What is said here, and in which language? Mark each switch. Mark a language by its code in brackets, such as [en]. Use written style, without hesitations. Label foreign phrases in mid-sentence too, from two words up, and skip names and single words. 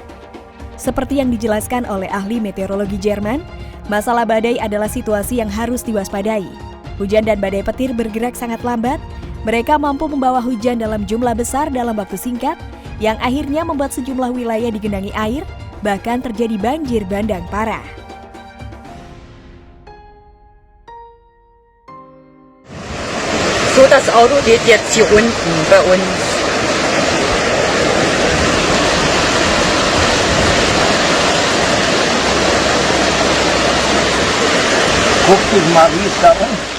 [id] Seperti yang dijelaskan oleh ahli meteorologi Jerman, masalah badai adalah situasi yang harus diwaspadai. Hujan dan badai petir bergerak sangat lambat. Mereka mampu membawa hujan dalam jumlah besar dalam waktu singkat, yang akhirnya membuat sejumlah wilayah digenangi air, bahkan terjadi banjir bandang parah. [de] So das Auto geht jetzt hier unten bei uns. Guck dich mal, wie es da unten.